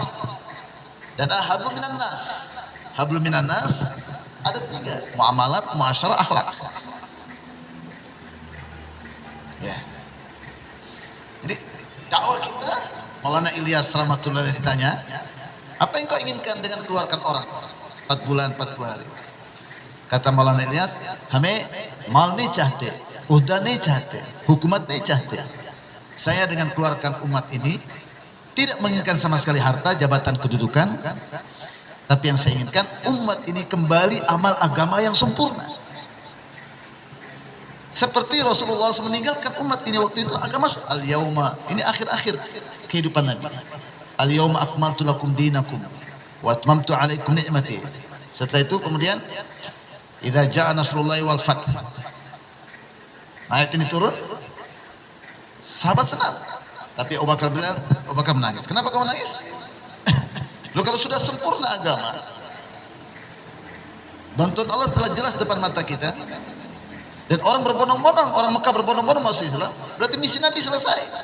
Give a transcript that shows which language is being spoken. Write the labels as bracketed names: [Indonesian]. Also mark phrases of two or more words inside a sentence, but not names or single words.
[Indonesian] Dan ada [Arabic] حبل من الناس. حبل من الناس [Indonesian] ada tiga, muamalat, muasyarah, akhlak. Ya. Jadi dakwah kita, Maulana Ilyas rahmatullah ditanya, apa yang kau inginkan dengan keluarkan orang 4 bulan 40 hari? [Urdu] Kata Maulana Ilyas, ہمیں مال نہیں چاہتے، عہدہ نہیں چاہتے، حکومت نہیں چاہتے. [Indonesian] Saya dengan keluarkan umat ini tidak menginginkan sama sekali harta, jabatan, kedudukan. Tapi yang saya inginkan umat ini kembali amal agama yang sempurna. Seperti Rasulullah SAW meninggalkan umat ini waktu itu agama al-yauma, ini akhir-akhir kehidupan Nabi. [Arabic] اليوم أكملت لكم دينكم وأتممت عليكم نعمتي. [Indonesian] Setelah itu kemudian [Arabic] إذا جاء نصر الله والفتح. [Indonesian] Ayat ini turun. Sahabat senang. Tapi Abu Bakar bilang, Abu Bakar menangis. Kenapa kamu menangis? Loh, kalau sudah sempurna agama, bantuan Allah telah jelas depan mata kita, dan orang berbondong-bondong, orang Mekah berbondong-bondong masuk Islam, berarti misi Nabi selesai.